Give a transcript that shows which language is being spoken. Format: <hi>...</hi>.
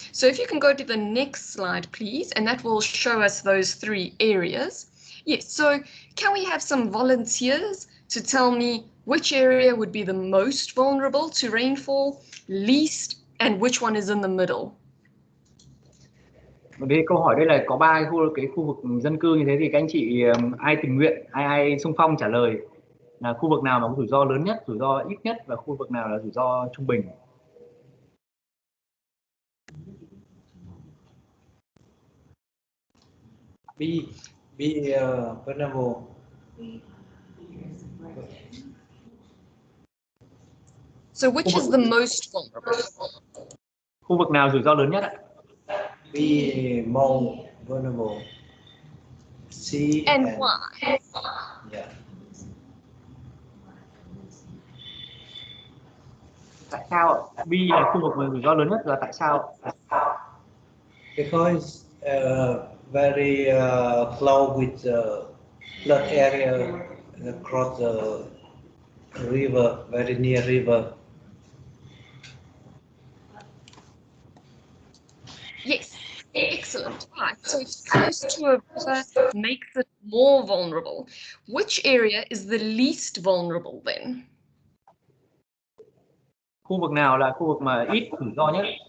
<en>So if you can go to the next slide, please, and that will show us those three areas. Yes, so can we have some volunteers to tell me which area would be the most vulnerable to rainfall, least, and which one is in the middle?</en> <vi>Đây câu hỏi đây là có ba cái khu vực dân cư như thế, thì các anh chị ai tình nguyện, ai xung phong trả lời là khu vực nào mà có rủi ro lớn nhất, rủi ro ít nhất, và khu vực nào là rủi ro trung bình.</vi> <en>Be vulnerable. So which is the most vulnerable?</en> <vi>Khu vực nào rủi ro lớn nhất ạ?</vi> <en>Be more vulnerable. C and why? Yeah.</en> <vi>Tại sao B là khu vực mà rủi ro lớn nhất, và tại sao?</vi> <en>Because very close with the flood area across the river, very near river. Yes, excellent. Right, so it's close to a river makes it more vulnerable. Which area is the least vulnerable then?</en> <vi>Khu vực nào là khu vực mà ít rủi ro nhất?</vi>